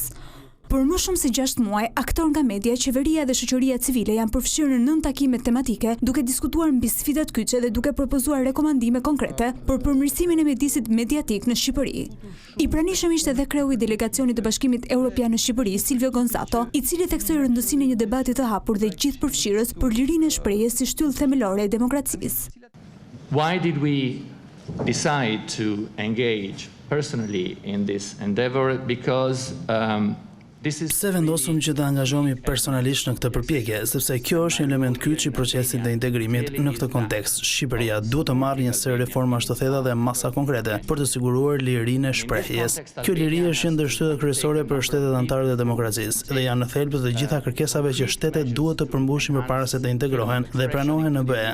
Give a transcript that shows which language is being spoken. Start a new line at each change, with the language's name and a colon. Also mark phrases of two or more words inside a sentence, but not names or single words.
Albanian: Për më shumë se 6 muaj, aktor nga media, qeveria dhe shoqëria civile janë përfshirë në 9 takime tematike, duke diskutuar mbi sfidat kyçe dhe duke propozuar rekomandime konkrete për përmirësimin e mjedisit mediatik në Shqipëri. I pranishëm ishte edhe kreu i delegacionit të Bashkimit Evropian në Shqipëri, Silvio Gonzato, i cili theksoi rëndësinë e një debati të hapur dhe gjithë përfshirës për lirinë e shprehjes si shtyllë themelore e demokracisë.
English: Why did we decide to engage personally in this endeavor? Because
Albanian: Pse vendosëm që të angazhohemi personalisht në këtë përpjekje, sepse kjo është një element kyç i procesit të integrimit në këtë kontekst. Shqipëria duhet të marrë një sër reformash të thella dhe masa konkrete për të siguruar lirinë e shprehjes. Kjo liri është një ndërshtyrë kryesore për shtetet anëtare të demokracisë dhe janë në thelb të gjitha kërkesave që shtetet duhet të përmbushin përpara se të integrohen dhe pranohen në BE.